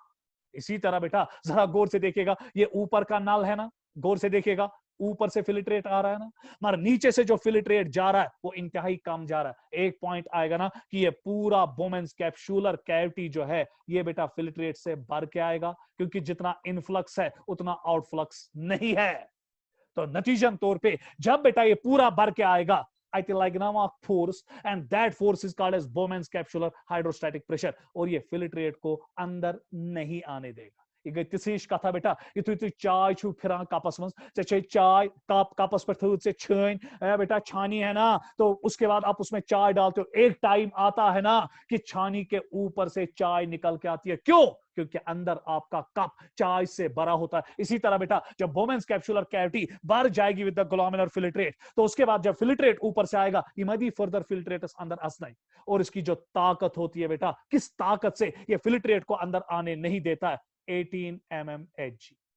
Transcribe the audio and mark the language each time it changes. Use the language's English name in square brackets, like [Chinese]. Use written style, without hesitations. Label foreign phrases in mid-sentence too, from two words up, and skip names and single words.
[Hindi] इसी तरह बेटा जरा गौर से देखिएगा, ये ऊपर का नल है ना, गौर से देखिएगा, ऊपर से फिल्ट्रेट आ रहा है ना, मगर नीचे से जो फिल्ट्रेट जा रहा है वो इंतहाई कम जा रहा है। एक पॉइंट आएगा ना कि ये पूरा [English] Bowman's capsular cavity [Hindi] जो है ये बेटा फिल्ट्रेट से भर के आएगा, क्योंकि जितना इनफ्लक्स है उतना आउटफ्लक्स नहीं है। तो नतीजन तौर पे जब बेटा ये पूरा भर के आएगा, [English] I think like now a force, and that force is called as Bowman's capsular hydrostatic pressure, [Hindi] और ये फिल्ट्रेट को अंदर नहीं आने देगा। [Kashmiri] ये तिश कथा बेटा, यु तुम चाय छु फिरान कपस मज चाय कप कपस [Hindi] पर थोड़ी से छान बेटा छानी है ना, तो उसके बाद आप उसमें चाय डालते हो, एक टाइम आता है ना कि छानी के ऊपर से चाय निकल के आती है। क्यों, क्योंकि अंदर आपका कप चाय से भरा होता है। इसी तरह बेटा जब [English] Bowman's capsular cavity [Hindi] भर जाएगी [English] with the glomerular filtrate, [Hindi] तो उसके बाद जब फिल्ट्रेट ऊपर से आएगा, [Kashmiri] इमदी फर्दर फिल्ट्रेट्स अंदर असनाई, [Hindi] और इसकी जो ताकत होती है बेटा, किस ताकत से ये फिल्ट्रेट को अंदर आने नहीं देता है, 18 mmHg।